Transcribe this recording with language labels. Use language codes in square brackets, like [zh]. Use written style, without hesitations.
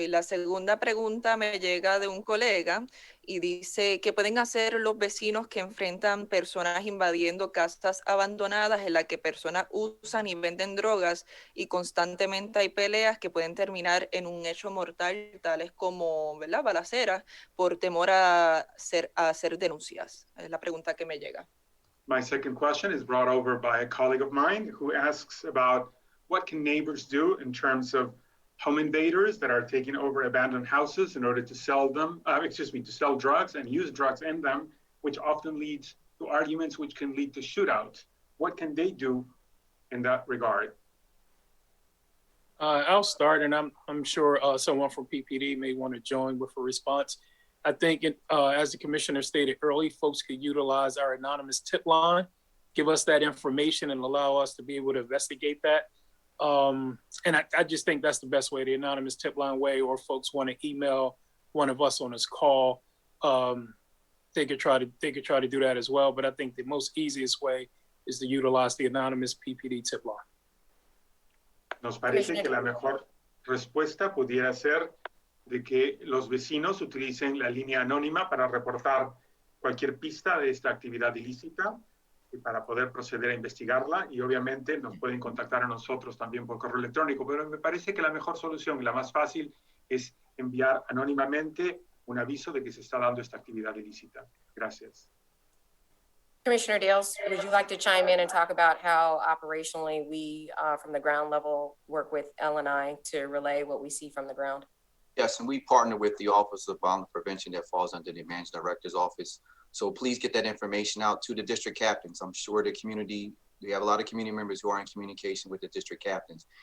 [es] Y la segunda pregunta me llega de un colega y dice, ¿qué pueden hacer los vecinos que enfrentan personas invadiendo casas abandonadas en las que personas usan y venden drogas y constantemente hay peleas que pueden terminar en un hecho mortal, tales como, ¿verdad?, balaceras, por temor a hacer denuncias? Es la pregunta que me llega. [en] My second question is brought over by a colleague of mine who asks about what can neighbors do in terms of home invaders that are taking over abandoned houses in order to sell them, to sell drugs and use drugs in them, which often leads to arguments which can lead to shootouts. What can they do in that regard? I'll start, and I'm sure someone from PPD may want to join with a response. I think, as the commissioner stated early, folks could utilize our anonymous tip line, give us that information and allow us to be able to investigate that. And I just think that's the best way, the anonymous tip line way, or folks want to email one of us on this call. They could try to do that as well. But I think the most easiest way is to utilize the anonymous PPD tip line. [es] Nos parece que la mejor respuesta pudiera ser de que los vecinos utilicen la línea anónima para reportar cualquier pista de esta actividad ilícita y para poder proceder a investigarla, y obviamente nos pueden contactar a nosotros también por correo electrónico, pero me parece que la mejor solución y la más fácil es enviar anónimamente un aviso de que se está dando esta actividad ilícita. Gracias. [en] Commissioner Dales, would you like to chime in and talk about how operationally we, from the ground level, work with L&I to relay what we see from the ground? Yes, and we partner with the Office of Violence Prevention that falls under the Managing Director's office. So please get that information out to the district captains. I'm sure the community, we have a lot of community members who are in communication with the district captains.